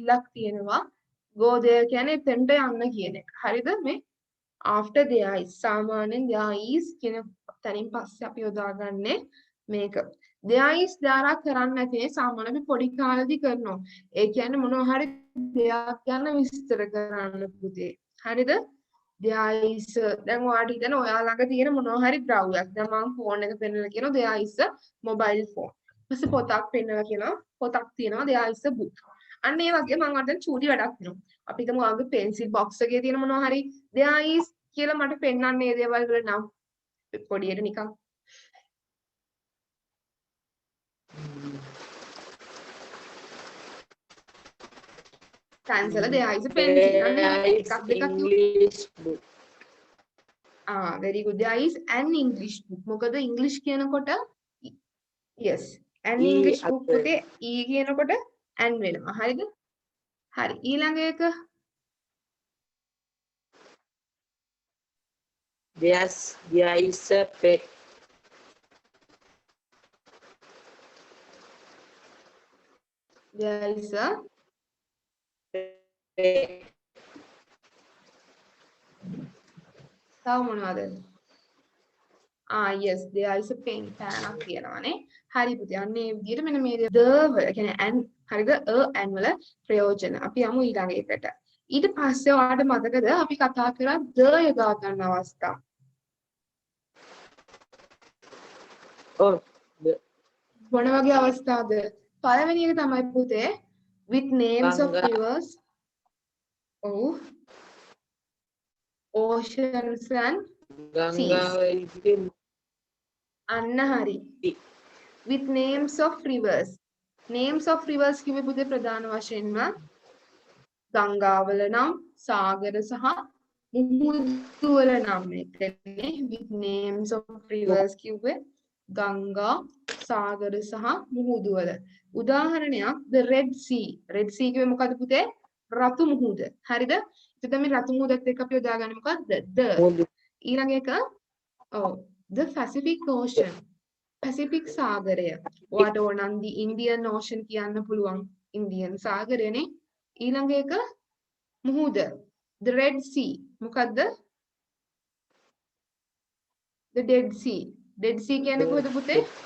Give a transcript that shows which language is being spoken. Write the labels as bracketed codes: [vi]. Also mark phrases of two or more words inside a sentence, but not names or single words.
[en] Go there [si] කියන්නේ එතෙන්ට යන්න කියන එක. හරිද? මේ after [en] there is [si] සාමාන්‍යයෙන් [en] there is [si] කියන තැනින් පස්සේ අපි යොදාගන්නේ මේක. [en] there is [si] දාලා කරන්නේ නැති සාමාන්‍යයෙන් අපි පොඩි කාලේදී කරනවා. ඒ කියන්නේ මොනවා හරි දෙයක් ගැන විස්තර කරන්න පුතේ. හරිද? [en] there is [si] දැන් ඔයාලට හිතන ඔයා ළඟ තියෙන මොනවා හරි ද්‍රව්‍යයක්. දැන් මම ෆෝන් එක පෙන්නලා කියනවා [en] there is a mobile phone. [si] ඊපස්සේ පොතක් පෙන්නලා කියනවා පොතක් තියෙනවා [en] there is a book. [si] අන්න ඒ වගේ මම අද චූටි වැඩක් කරනවා. අපි හිතමු ඔයාගේ පෙන්සිල් බොක්ස් එකේ තියෙන මොනවා හරි [en] there is [si] කියලා මට පෙන්වන්නේ මේ දේවල් වල නම් පොඩියට නිකන් [en] cancel there is a pencil [si] අන්න එකක් දෙකක් [en] English book. very good there is an English book මොකද English කියනකොට yes an English book පුතේ e කියනකොට an [si] වෙනවා හරිද හරි ඊළඟ එක [en] There is a pet. there is a Pet. [si] තව මොනවද [en] yes there is a pen [si] පෑනක් කියනවානේ හරි පුතේ අන්න ඒ විදිහට මෙන්න මේ the වල කියන්නේ an හරිද an වල ප්‍රයෝජන අපි යමු ඊළඟ එකට ඊට පස්සේ ඔයාලට මතකද අපි කතා කරා the යොදා ගන්න අවස්ථා Oh, මොන වගේ අවස්ථාවද පළවෙනි එක තමයි පුතේ [en] with names of [si] Ganga. [en] rivers oceans and [si] ගංගාවයි අන්න හරි [en] with names of rivers [si] කිව්වේ පුතේ ප්‍රධාන වශයෙන්ම ගංගාවල නම් සාගර සහ මුහුදු වල නම් එතනේ with [en] names of rivers [si] කිව්වේ ගංගා සාගර සහ මුහුදු වල උදාහරණයක් [en] the red sea [si] කිව්වේ මොකද පුතේ රතු මුහුද හරිද එතකොට මේ රතු මුහුදත් එක්ක අපි යොදාගන්නේ මොකද්ද the ඊළඟ එක [en] the Pacific Ocean [si] පැසිෆික් සාගරය ඔයාට ඕනනම් [en] the Indian Ocean [si] කියන්න පුළුවන් ඉන්දියන් සාගරයනේ ඊළඟ එක මුහුද [en] the Red Sea [si] මොකද්ද [en] the Dead Sea [si] කියන්නේ කොහෙද පුතේ